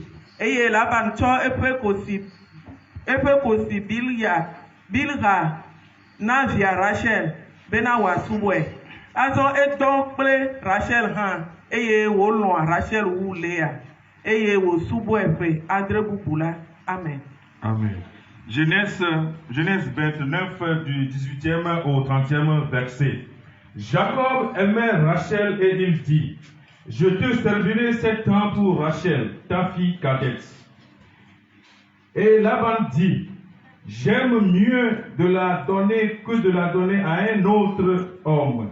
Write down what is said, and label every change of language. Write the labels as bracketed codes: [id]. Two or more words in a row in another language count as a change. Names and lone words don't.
[ee] Eye Laban tsɔ eƒe kosi Bilha na via Rachel bena wòasubɔe. Azɔ edɔ kple Rachel hã eye wòlɔ̃a Rachel wu Lea eye wòsubɔe ƒe adre bubu la. Amen. [fr] Amen. Genèse 29 du 18e au 30e verset. Jacob aimait Rachel et il dit: Je te servirai 7 ans pour Rachel, ta fille cadette. Et Laban dit: J'aime mieux de la donner que de la donner à un autre homme.